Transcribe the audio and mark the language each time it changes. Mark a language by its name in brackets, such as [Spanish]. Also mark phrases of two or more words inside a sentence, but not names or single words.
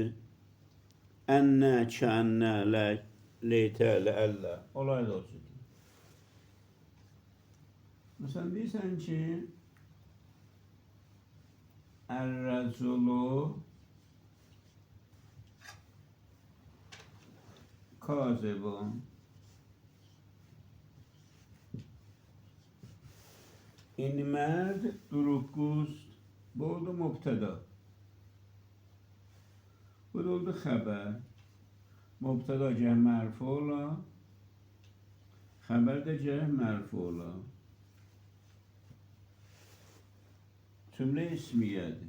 [Arabic] أن، كأن، ليت، لعل. [Azerbaijani] Olay da o cürdür. Məsələn, deyirsən ki, [Arabic] الرجل كاذب. [Persian] این مرد دروغگوست. [Azerbaijani] Bu oldu mübtəda. Bu da oldu xəbər. Mübtəda gəh mərfu ola. Xəbər də gəh mərfu ola. Cümlə ismiyyədir.